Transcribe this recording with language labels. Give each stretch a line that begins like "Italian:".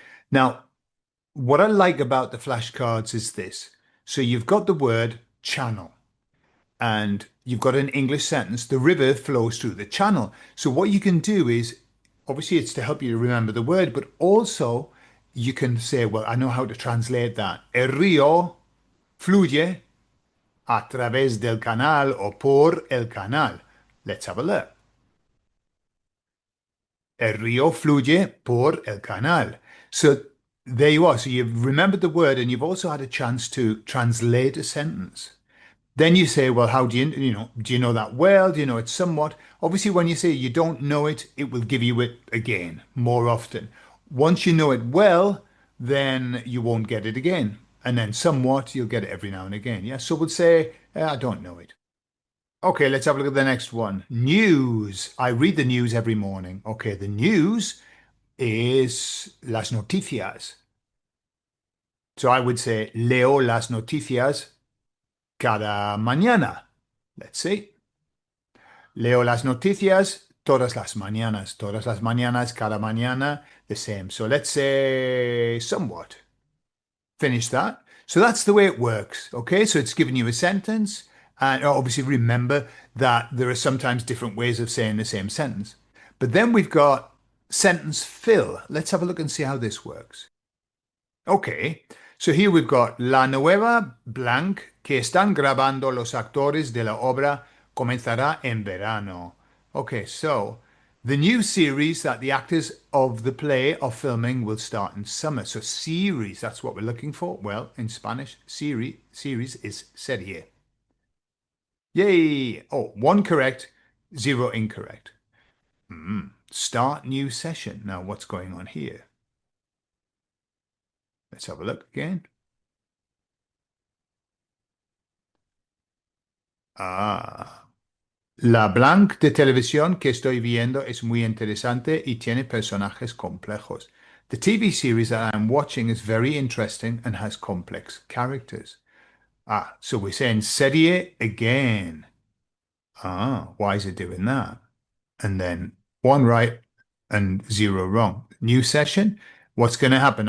English: Now, what I like about the flashcards is this. So you've got the word channel and you've got an English sentence. The river flows through the channel. So what you can do is, obviously it's to help you remember the word, but also you can say, well, I know how to translate that.
Spanish: El río fluye a través del canal o por el canal.
English: Let's have a look.
Spanish: El río fluye por el canal.
English: So there you are. So you've remembered the word and you've also had a chance to translate a sentence. Then you say, well, how do do you know that well? Do you know it somewhat? Obviously, when you say you don't know it, it will give you it again more often. Once you know it well, then you won't get it again. And then somewhat, you'll get it every now and again. Yeah. So we'll say, I don't know it. Okay, let's have a look at the next one. News. I read the news every morning. Okay, the news is
Spanish: las noticias.
English: So I would say
Spanish: leo las noticias cada mañana.
English: Let's see.
Spanish: Leo las noticias todas las mañanas. Todas las mañanas, cada mañana,
English: the same. So let's say somewhat. Finish that. So that's the way it works. Okay, so it's giving you a sentence. And obviously remember that there are sometimes different ways of saying the same sentence. But then we've got sentence fill. Let's have a look and see how this works. Okay, so here we've got
Spanish: la nueva blank que están grabando los actores de la obra comenzará en verano.
English: Okay, so the new series that the actors of the play are filming will start in summer. So series, that's what we're looking for. Well, in Spanish, series is said here. Yay! Oh, one correct, zero incorrect. Start new session. Now, what's going on here? Let's have a look again. Ah.
Spanish: La blank de televisión que estoy viendo es muy interesante y tiene personajes complejos.
English: The TV series that I'm watching is very interesting and has complex characters. Ah, so we're saying serie again. Ah, why is it doing that? And then one right and zero wrong. New session. What's going to happen?